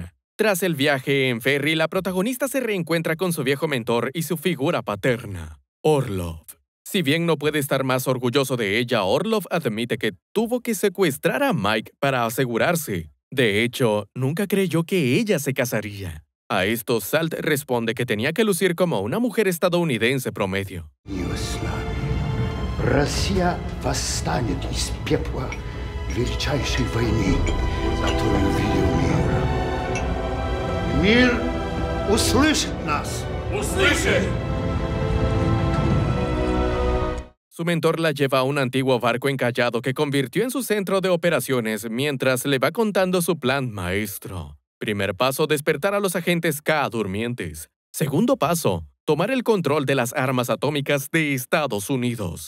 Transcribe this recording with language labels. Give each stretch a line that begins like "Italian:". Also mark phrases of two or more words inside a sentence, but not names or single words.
Spanish: Tras el viaje en ferry, la protagonista se reencuentra con su viejo mentor y su figura paterna, Orlov. Si bien no puede estar más orgulloso de ella, Orlov admite que tuvo que secuestrar a Mike para asegurarse. De hecho, nunca creyó que ella se casaría. A esto, Salt responde que tenía que lucir como una mujer estadounidense promedio.
Russian: Россия восстанет из пепла величайшей войны, которую видел мир. Мир услышит нас. ¡Услышит!
Spanish: Su mentor la lleva a un antiguo barco encallado que convirtió en su centro de operaciones mientras le va contando su plan maestro. Primer paso, despertar a los agentes K durmientes. Segundo paso, tomar el control de las armas atómicas de Estados Unidos.